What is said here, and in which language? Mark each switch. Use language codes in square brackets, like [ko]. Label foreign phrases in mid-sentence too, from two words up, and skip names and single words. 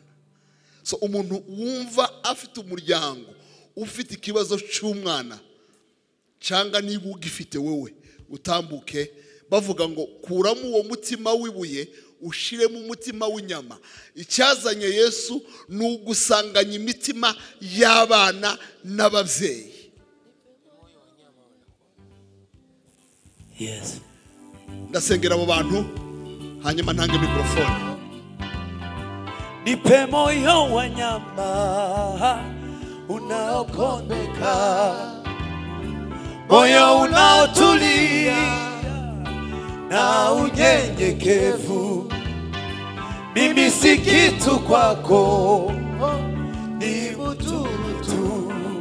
[rw] So umuntu wumva afite umuryango ufite ikibazo cy'umwana cyangwa niba ugifite wewe utambuke bavuga ngo kuramo uwo mutima w'ibuye ushire mu mutima w'inyama. Icyazanye Yesu ni ugusanganya imitima y'abana n'abavyeyi. Yes. Ndasengera abo bantu hanyuma ntange mikrofone. [sw] Nipe moyo wa nyama unaopondeka, moyo unaotulia na unyenyekevu. Mimi si kitu kwako, ni mtu tu.